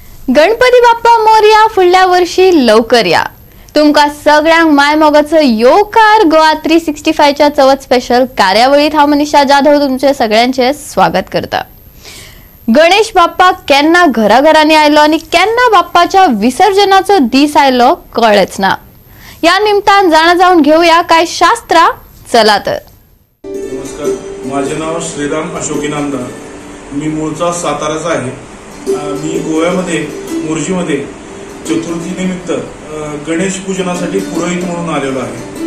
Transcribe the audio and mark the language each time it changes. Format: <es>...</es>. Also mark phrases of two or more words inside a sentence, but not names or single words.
<mr>गणपती बाप्पा मोरया फुडल्या वर्षी लवकर या।</mr> <kok>तुमका सगळ्यांक माय मोगाचं योकार गोवा 365 च्या चवथ स्पेशल कार्यावळीत हांव मनीषा जाधव तुमचे सगळ्यांचे स्वागत करता। गणेश बाप्पा केन्ना घराघरांनी आयलो आणि केन्ना बाप्पाच्या विसर्जनाचो दीस आयलो कळेच ना। या निमतान जाणा जाऊन घेऊया काय शास्त्रा। चला तर।</kok> <mr>नमस्कार, माझे नाव श्रीराम अशोक इनामदार। मी मूळचा साताराचा आहे। मी गोव्यामध्ये मोर्जीमध्ये चतुर्थी निमित्त गणेश पूजनासाठी पुरोहित म्हणून आलेलो आहे।</mr>